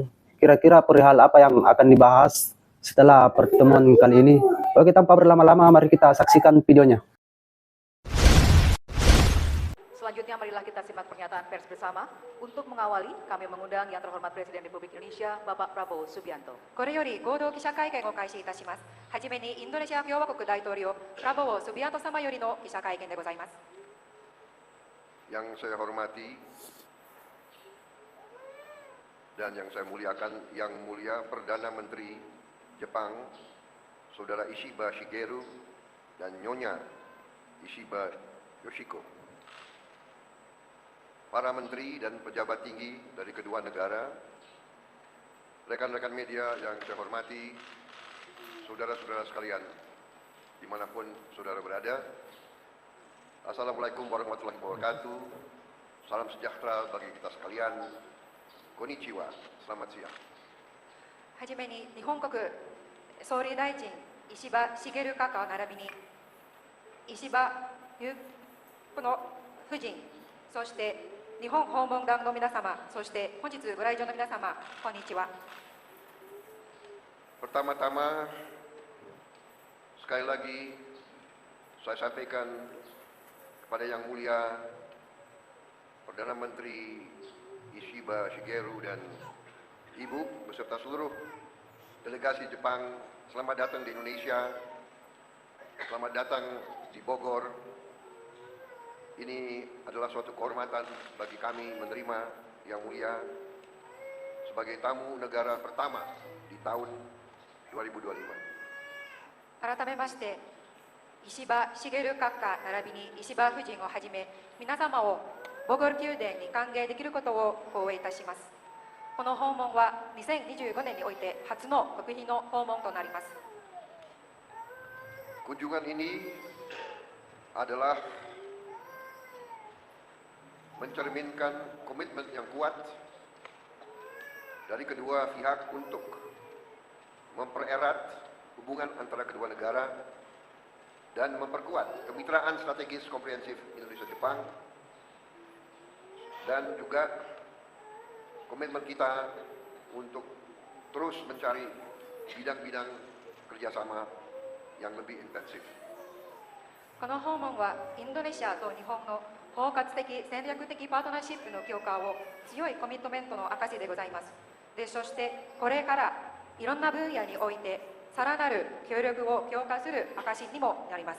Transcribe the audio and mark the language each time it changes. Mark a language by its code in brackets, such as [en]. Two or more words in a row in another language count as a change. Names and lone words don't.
[id] Kira-kira perihal apa yang akan dibahas setelah pertemuan kali ini? Oke, tanpa berlama-lama, mari kita saksikan videonya. Selanjutnya marilah kita simak pernyataan pers bersama. Untuk mengawali, kami mengundang Yang Terhormat Presiden Republik Indonesia, Bapak Prabowo Subianto. [ja] これより合同記者会見を開始いたします。はじめにインドネシア共和国大統領プラボウ・スビアント様よりの記者会見でございます。 [id] Yang saya hormati dan yang saya muliakan, Yang Mulia Perdana Menteri Jepang, Saudara Ishiba Shigeru dan Nyonya Ishiba Yoshiko. Para menteri dan pejabat tinggi dari kedua negara, rekan-rekan media yang saya hormati, saudara-saudara sekalian, dimanapun saudara berada, Assalamualaikum warahmatullahi wabarakatuh, salam sejahtera bagi kita sekalian, konnichiwa, selamat siang. [ja] はじめに日本国総理大臣石破茂閣下並びに石破裕子の夫人、そして日本訪問団の皆様、そして本日ご来場の皆様、こんにちは。 [id] Pertama-tama, sekali lagi saya sampaikan kepada Yang Mulia Perdana Menteri Ishiba Shigeru dan Ibu beserta seluruh delegasi Jepang, selamat datang di Indonesia, selamat datang di Bogor. Ini adalah suatu kehormatan bagi kami menerima Yang Mulia sebagai tamu negara pertama di tahun 2025. [ja] 改めまして、石破茂閣下並びに石破夫人をはじめ、皆様をボゴル宮殿に歓迎できることを光栄いたします。この訪問は2025年において初の国賓の訪問となります。 [id] Kunjungan ini adalah mencerminkan komitmen yang kuat dari kedua pihak untuk mempererat hubungan antara kedua negara dan memperkuat kemitraan strategis komprehensif Indonesia-Jepang, dan juga komitmen kita untuk terus mencari bidang-bidang kerjasama yang lebih intensif. [ja] この訪問はインドネシアと日本の包括的戦略的パートナーシップの強化を強いコミットメントの証でございます。で、そしてこれからいろんな分野においてさらなる協力を強化する証にもなります。